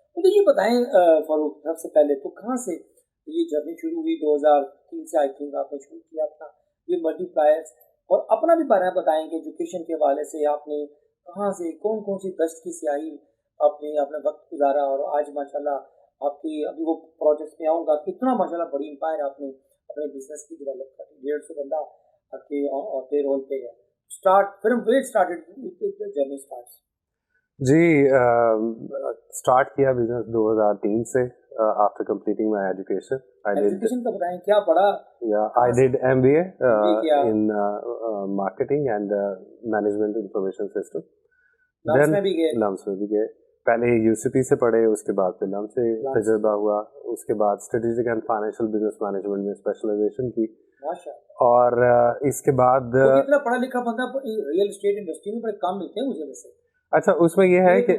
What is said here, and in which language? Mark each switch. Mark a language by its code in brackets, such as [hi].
[ur] مجھے یہ بتائیں فاروق, سب سے پہلے تو کہاں سے یہ جرنی شروع ہوئی؟ 2003 سے آئی تھنک آپ نے شروع کیا اپنا یہ ملٹی پلائرس, اور اپنا بھی بارے میں بتائیں کہ ایجوکیشن کے حوالے سے آپ نے کہاں سے کون کون سی دشت کی سیاہی آپ نے اپنا وقت گزارا, اور آج ماشاء اللہ آپ کی ابھی وہ پروجیکٹس میں آؤں گا کتنا ماشاء اللہ بڑی امپائر آپ نے اپنے بزنس کی ڈیولپ کر دی. 150 بندہ آپ کے پے رول پہ ہے. [en] Start from where started journey starts? [ur] جی start کیا بزنس 2003 سے [en] after completing my education. [ur] Education کا بتائیں کیا پڑھا؟ [en] Yeah, I did MBA in marketing and management information system. [ur] لمس میں بھی گئے؟ لمس میں بھی گئے. پہلے UCP سے پڑھے, اس کے بعد پھر لمس سے تجربہ ہوا, اس کے بعد strategic and financial business management میں اسپیشلائزیشن کی, اور اس کے بعد اتنا پڑھا لکھا بندہ ریئل اسٹیٹ انڈسٹری میں بڑے کام ملتے ہیں مجھے ویسے. اچھا, اس میں یہ ہے کہ